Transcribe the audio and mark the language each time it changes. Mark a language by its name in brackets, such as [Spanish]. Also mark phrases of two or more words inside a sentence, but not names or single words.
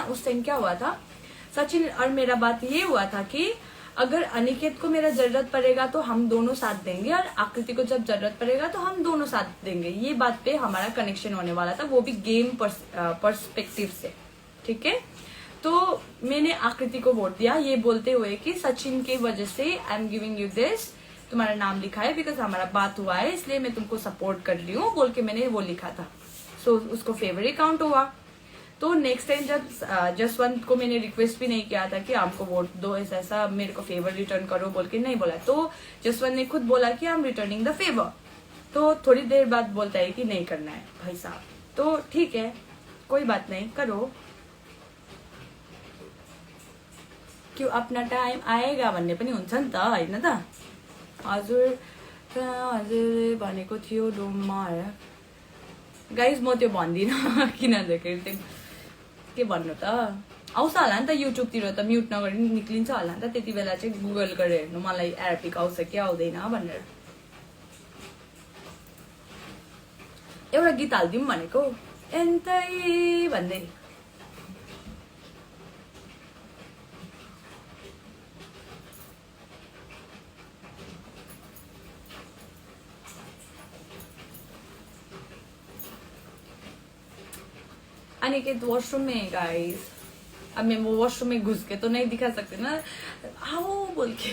[Hindi] उस टाइम क्या हुआ था, सचिन और मेरा बात ये हुआ था कि अगर अनिकेत को मेरा जरूरत पड़ेगा तो हम दोनों साथ देंगे, और आकृति को जब जरूरत पड़ेगा तो हम दोनों साथ देंगे। ये बात पे हमारा कनेक्शन होने वाला था, वो भी [English] game perspective [Hindi] से। ठीक है, तो मैंने आकृति को वोट दिया ये बोलते हुए कि सचिन की वजह से [English] I am giving you this, [Hindi] तुम्हारा नाम लिखा है बिकॉज हमारा बात हुआ है, इसलिए मैं तुमको सपोर्ट कर रही हूँ बोल के मैंने वो लिखा था। सो उसको फेवर ही काउंट हुआ। तो [English] next time [Hindi] जब जसवंत को मैंने रिक्वेस्ट भी नहीं किया था कि आपको वोट दो, ऐसा मेरे को [English] favor return [Hindi] करो बोल के नहीं बोला, तो जसवंत ने खुद बोला कि [English] I am returning the favor. [Hindi] तो थोड़ी देर बाद बोलता है कि नहीं करना है भाई साहब, तो ठीक है कोई बात नहीं करो, क्यों अपना टाइम आएगा [Nepali] भन्ने पनि हुन्छ नि त, होइन त। हजुर भनेको थियो डोममा। गाइज म त्यो भन्दिनँ किन भन्दाखेरि के भन्नु त, आउँछ होला नि त युट्युबतिर त, म्युट नगरी निक्लिन्छ होला नि त, त्यति बेला चाहिँ गुगल गरेर हेर्नु मलाई एराबिक आउँछ कि आउँदैन भनेर। एउटा गीत हालिदिउँ भनेको एन्तै भन्दै। [Hindi] अनिकेत वॉशरूम में है गाइस, अब मैं वो वॉशरूम में घुस के तो नहीं दिखा सकती ना, आओ बोल के।